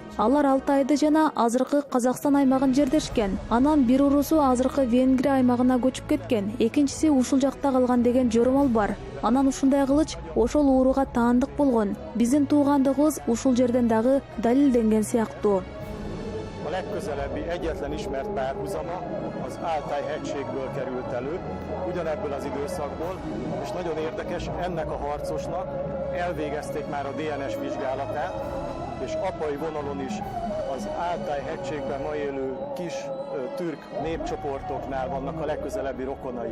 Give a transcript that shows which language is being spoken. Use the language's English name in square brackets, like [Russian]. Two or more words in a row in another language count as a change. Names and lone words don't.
[Kyrgyz] Алар Алтайды жана азыркы Казакстан аймагын жердешкен. Анан бир уурусу азыркы Венгрия аймагына көчүп кеткен. Экинчиси ушул жакта калган деген жоромол бар. Анан ушундай кылыч ошол ууруга таандык болгон. Биздин туугандыгыбыз ушул жерден дагы далилденген сыяктуу. [Hungarian] A legközelebbi egyetlen ismert párhuzama az Altaj hegységből került elő, ugyanebből az időszakból, és nagyon érdekes, ennek a harcosnak elvégezték már a DNS vizsgálatát, és apai vonalon is az Altaj hegységben ma élő kis türk népcsoportoknál vannak a legközelebbi rokonai.